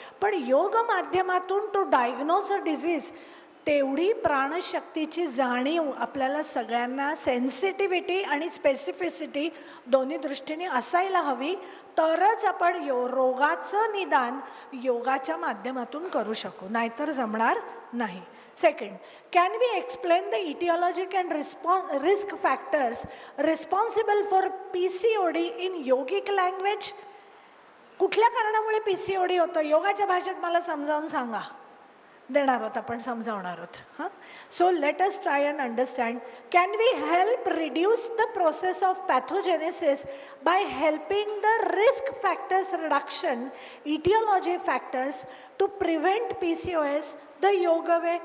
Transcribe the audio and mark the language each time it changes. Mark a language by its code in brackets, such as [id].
[mr] पण योग माध्यमातून [en] to diagnose a disease [mr] तेवढी प्राणशक्तीची जाणीव आपल्याला सगळ्यांना, सेन्सिटिव्हिटी आणि स्पेसिफिसिटी दोन्ही दृष्टीने असायला हवी, तरच आपण रोगाचं निदान योगाच्या माध्यमातून करू शकू, नाहीतर जमणार नाही. [en] Second, can we explain the etiologic and risk factors responsible for PCOD in yogic language? [mr] कुठल्या कारणामुळे PCOD होतं योगाच्या भाषेत मला समजावून सांगा. देणार आहोत, आपण समजावणार आहोत. [en] हां, so let us try and understand. Can we help reduce the process of pathogenesis by helping the risk factors reduction, aetiology factors to prevent PCOS the yoga way?